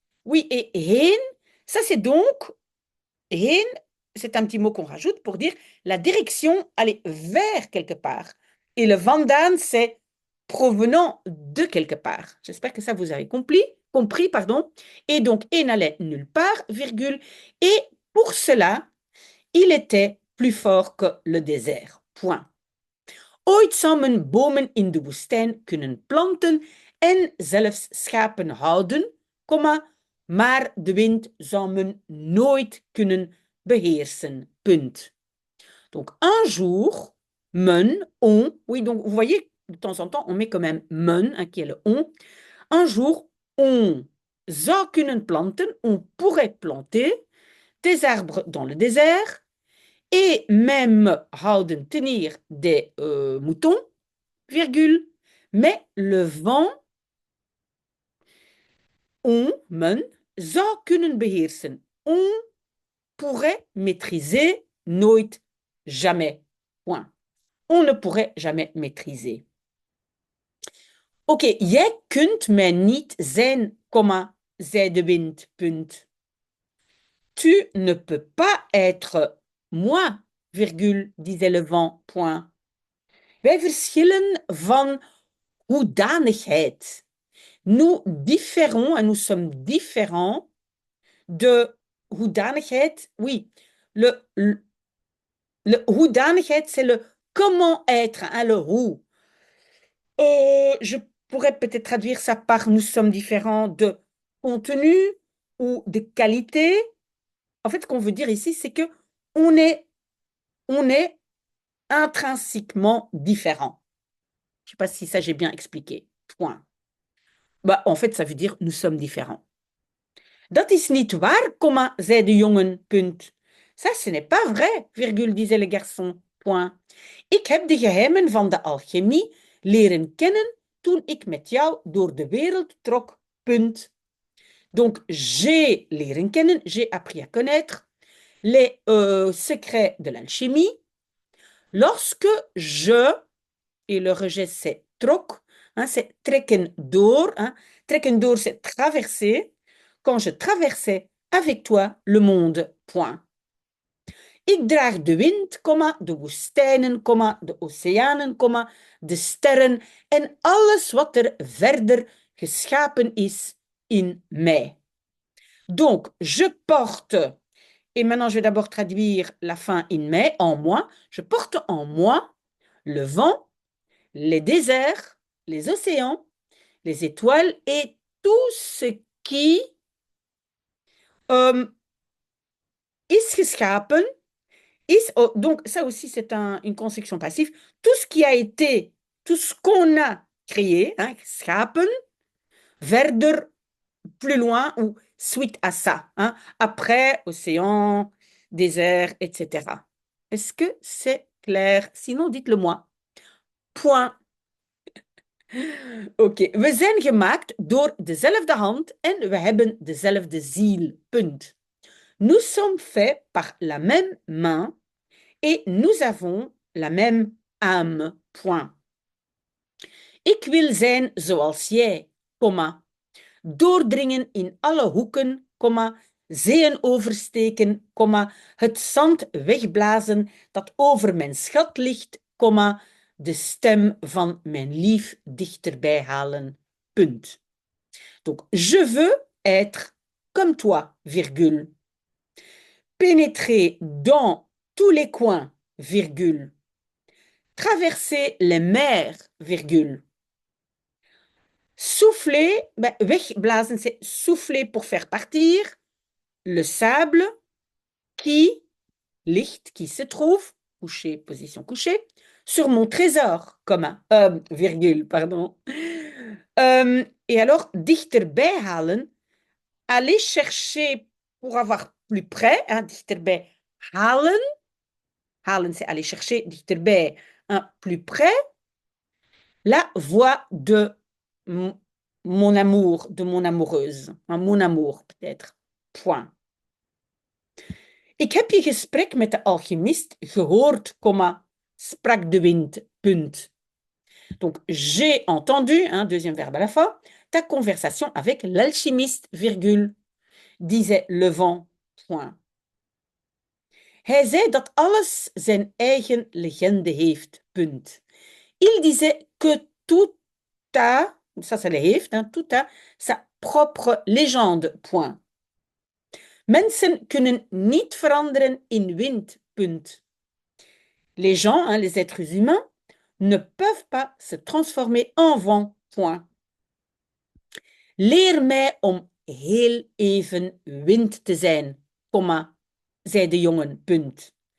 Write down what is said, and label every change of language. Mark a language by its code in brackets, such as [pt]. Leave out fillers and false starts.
[fr] Oui, et heen, ça c'est donc, heen, c'est un petit mot qu'on rajoute pour dire la direction, aller vers quelque part. Et le vandaan, c'est provenant de quelque part. J'espère que ça vous avez compris, pardon. Et donc, et n'allait nulle part, virgule. Et pour cela, il était plus fort que le désert. Point. [nl] Ooit zou men bomen in de woestijn kunnen planten en zelfs schapen houden, maar de wind zou men nooit kunnen beheersen. Punt. [fr] Donc, un jour, men, on, oui, donc vous voyez, de temps en temps, on met quand même men, hein, qui est le on. Un jour, on [nl] zou kunnen planten, [fr] on pourrait planter des arbres dans le désert et même houden tenir des moutons, virgule. Mais le vent, [nl] men, zou kunnen beheersen. [fr] On pourrait maîtriser, nooit, jamais. Point. On ne pourrait jamais maîtriser. [nl] Oké, jij kunt mij niet zijn, comma, zei de wind, punt. [fr] Tu ne peux pas être moi, virgule, disait le vent, point. [nl] Wij verschillen van hoedanigheid. [fr] Nous différons, nous sommes différents de hoedanigheid. Oui, le hoedanigheid, c'est le comment être, hein, le hoe. Je pourrais peut-être traduire ça par nous sommes différents de contenu ou de qualité. En fait, ce qu'on veut dire ici, c'est que on est intrinsèquement différents. Je ne sais pas si ça j'ai bien expliqué. Point. Bah, en fait, ça veut dire nous sommes différents. [nl] Dat is niet waar, comma, zei de jongen, punt. [fr] Ça, ce n'est pas vrai, virgule, disait le garçon, point. [nl] Ik heb de geheimen van de alchemie leren kennen toen ik met jou door de wereld trok, punt. [fr] Donc, j'ai [nl] leren kennen, [fr] j'ai appris à connaître les secrets de l'alchimie lorsque je, et le rejet c'est trok, hein, c'est [nl] trekken door, [fr] hein, trekken door c'est traverser, quand je traversais avec toi le monde, point. [nl] Ik draag de wind, de woestijnen, de oceanen, de sterren en alles wat er verder geschapen is in mij. [fr] Donc, je porte, et maintenant je vais d'abord traduire la fin [nl] in mij, [fr] en moi, je porte en moi le vent, les déserts, les océans, les étoiles et tout ce qui [nl] is geschapen. [fr] Oh, donc, ça aussi, c'est une construction passive. Tout ce qui a été, tout ce qu'on a créé, hein, schapen, verder, plus loin, ou suite à ça, hein, après, océan, désert, etc. Est-ce que c'est clair? Sinon, dites-le moi. Point. [nl] Oké, we zijn gemaakt door dezelfde hand en we hebben dezelfde ziel. Punt. [fr] Nous sommes faits par la même main et nous avons la même âme. Point. [nl] Ik wil zijn zoals jij, comma, doordringen in alle hoeken, comma, zeeën oversteken, comma, het zand wegblazen dat over mijn schat ligt, comma, de stem van mijn lief dichterbij halen. Punt. [fr] Donc, je veux être comme toi, virgule. Pénétrer dans tous les coins, virgule. Traverser les mers, virgule. Souffler, ben, wegblazen, c'est souffler pour faire partir le sable qui ligt, qui se trouve, couché, position couchée, sur mon trésor, comma, virgule, pardon. Et alors, [nl] dichterbij halen, [fr] aller chercher pour avoir plus près, hein, dichterbij halen. Halen, c'est aller chercher, dichterbij, hein, plus près. La voix de mon amour, de mon amoureuse. Hein, mon amour, peut-être. Point. [nl] Ik heb je gesprek met de alchimist gehoord, comma, sprak de wind, punt. [fr] Donc, j'ai entendu, hein, deuxième verbe à la fin, ta conversation avec l'alchimiste, virgule, disait le vent, point. [nl] Hij zei dat alles zijn eigen legende heeft, punt. [fr] Il disait que tout a, ça le heeft, hein, tout a sa propre légende, point. [nl] Mensen kunnen niet veranderen in wind, punt. [fr] Les gens, hein, les êtres humains, ne peuvent pas se transformer en vent, point. [nl] Leer mij om heel even wind te zijn, comma, zei de jongen, punt.